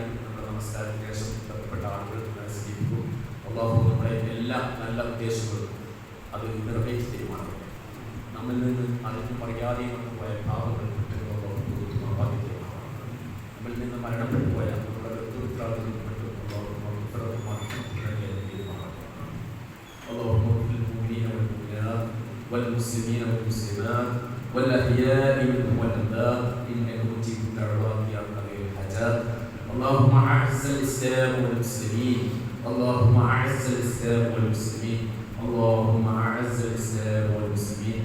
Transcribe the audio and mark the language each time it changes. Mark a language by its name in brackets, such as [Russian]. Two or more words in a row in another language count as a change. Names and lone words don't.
[Malayalam] നമ്മുടെ നമസ്കാരത്തിന് ശേഷം ബന്ധപ്പെട്ട ആളുകൾ സൂചിപ്പിക്കും. അല്ലാഹു നമ്മുടെ എല്ലാ നല്ല ഉദ്ദേശങ്ങളും അത് നിറവേറ്റി തീരുമാനമാണ്. നമ്മിൽ നിന്ന് അതിന് പറയാതെയും വന്നു പോയ പാവങ്ങൾ നമ്മിൽ നിന്ന് മരണപ്പെട്ടു പോയ നമ്മുടെ ഉത്തരവാദിത്വം [Arabic] والمسلمين والمسلمات والأحياء منهم والأموات إنك مجيب الدعوات يا قضي الحاجات. اللهم أعز الإسلام والمسلمين اللهم أعز الإسلام والمسلمين اللهم أعز الإسلام والمسلمين.